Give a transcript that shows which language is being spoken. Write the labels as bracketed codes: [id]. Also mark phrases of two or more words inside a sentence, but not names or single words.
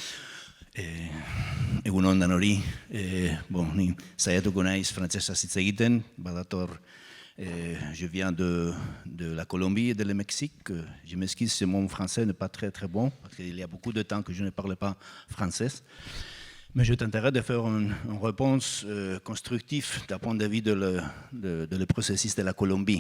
[eu] Egunon danori, ni saiatuko naiz frantsesaz hitz egiten, badator, [fr] je viens de la Colombie et de le Mexique. Je m'excuse si mon français n'est pas très très bon, parce qu'il y a beaucoup de temps que je ne parle pas français. Mais je tenterai de faire une réponse constructive d'un point de vue de le processus de la Colombie.